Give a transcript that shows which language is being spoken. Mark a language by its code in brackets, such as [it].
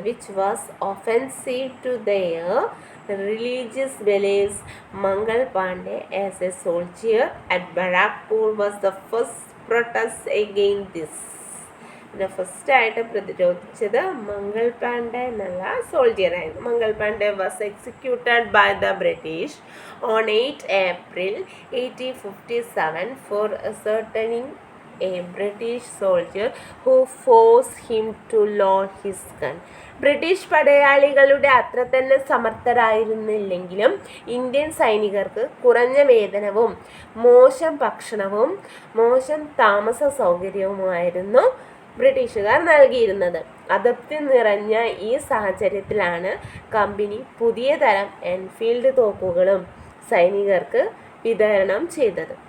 [en] Which was offensive to their religious beliefs. Mangal Pandey, as a soldier at Barakpur, was the first protest against this. [ml] ഫസ്റ്റായിട്ട് പ്രതിരോധിച്ചത് മംഗൾ പാണ്ഡെ എന്നുള്ള സോൾജിയറായിരുന്നു. [en] Mangal Pandey was executed by the British on 8 April 1857 for ascertaining a British soldier who forced him to load his gun. [ml] British പടയാളികളുടെ അത്ര തന്നെ സമർത്ഥരായിരുന്നില്ലെങ്കിലും Indian സൈനികർക്ക് കുറഞ്ഞ വേതനവും മോശം ഭക്ഷണവും മോശം താമസ സൗകര്യവുമായിരുന്നു ബ്രിട്ടീഷുകാർ നൽകിയിരുന്നത്. അതൃപ്തി നിറഞ്ഞ ഈ സാഹചര്യത്തിലാണ് കമ്പനി പുതിയ തരം എൻഫീൽഡ് തോക്കുകളും സൈനികർക്ക് വിതരണം ചെയ്തത്.